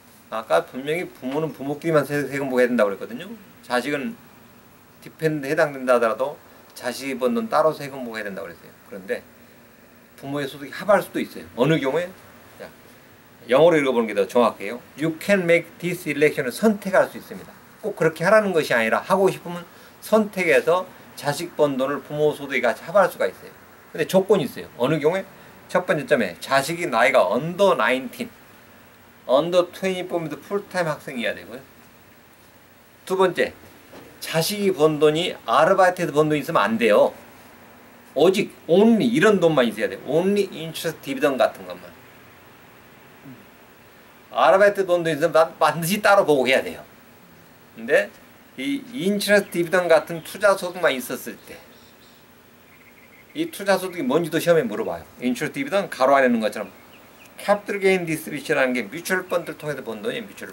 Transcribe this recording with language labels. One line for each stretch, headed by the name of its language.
Korean: 아까 분명히 부모는 부모끼리만 세금 보고해야 된다고 그랬거든요. 자식은 디펜드 해당된다 하더라도 자식이 번 돈 따로 세금 보고해야 된다고 그랬어요. 그런데 부모의 소득이 합할 수도 있어요. 어느 경우에? 자, 영어로 읽어보는 게 더 정확해요.
English: You can make this election을
Korean: 선택할 수 있습니다. 꼭 그렇게 하라는 것이 아니라 하고 싶으면 선택해서 자식 번 돈을 부모 소득에 같이 합할 수가 있어요. 근데 조건이 있어요. 어느 경우에? 첫 번째 점에 자식이 나이가 언더 19, 언더 24면 풀타임 학생이어야 되고요. 두 번째, 자식이 번 돈이 아르바이트에서 번 돈이 있으면 안 돼요. 오직 only 이런 돈만 있어야 돼요. only interest dividend 같은 것만. 아르바이트 번 돈이 있으면 반드시 따로 보고해야 돼요. 근데 이 인트레스트 디비던 같은 투자 소득만 있었을 때, 이 투자 소득이 뭔지도 시험에 물어봐요. 인트레스트 디비던 가로 안에 있는 것처럼 캐피털 게인 디스트리뷰션이라는 게 뮤추얼 펀드를 통해서 번 돈이에요.